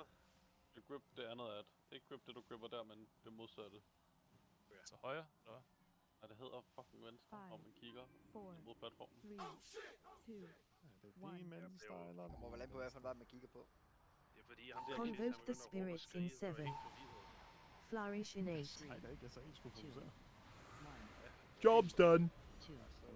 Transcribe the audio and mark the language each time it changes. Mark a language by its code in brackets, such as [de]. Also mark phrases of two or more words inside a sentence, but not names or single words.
[da] Du skal grip det andet at. Ikke grip det, du gripper der, men det modsatte. Så højre, eller hvad? Nej, det hedder fucking venstre, når man kigger 4, mod platformen. 3, 2, Det er demon styler. Det må vel an på, hvad for en vej man kigger på. Det er fordi, ham der Convoke kæft, the han begynder at råbe og [en] spirits in [da] skrige, så er jeg 7. helt forvirret. [en] Flourish in 8. [da] Nej, det er ikke, jeg så ikke skulle fokusere. 1. [en] Job's done. 2.